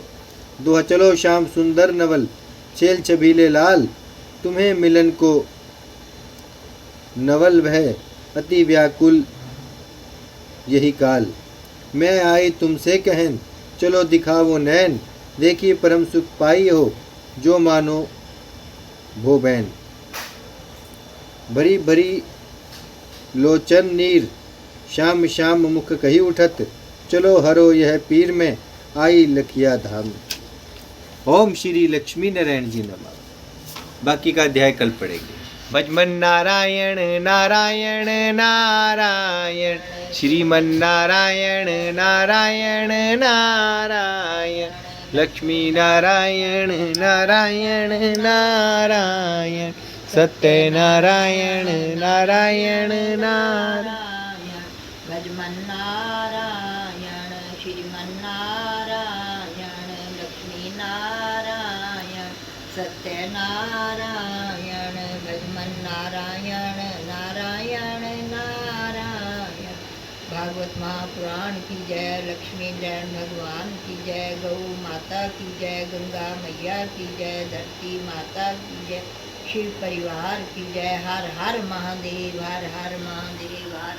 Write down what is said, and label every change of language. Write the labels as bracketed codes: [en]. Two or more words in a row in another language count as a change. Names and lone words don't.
[hi] दोहा, चलो श्याम सुंदर नवल, छेल छबीले लाल, तुम्हें मिलन को नवल वह अति व्याकुल यही काल। मैं आई तुमसे कहन, चलो दिखावो नैन, देखिए परम सुख पाई हो, जो मानो भो बैन। भरी भरी लोचन नीर, श्याम श्याम मुख कही उठत, चलो हरो यह पीर में, आई लखिया धाम। ओम श्री लक्ष्मी नारायण जी नमः। बाकी का अध्याय कल पढ़ेंगे। भजमन नारायण नारायण नारायण, श्रीमन नारायण नारायण नारायण, लक्ष्मी नारायण नारायण नारायण, सत्य नारायण नारायण नारायण, भजमन नारायण श्रीमन नारायण, लक्ष्मी नारायण सत्य नारायण, भजमन नारायण नारायण नारायण। भागवत महापुराण की जय, लक्ष्मी नारायण भगवान की जय, गौ माता की जय, गंगा मैया की जय, धरती माता की जय, शिव परिवार की जय। हर हर महादेव, हर हर महादेव, हर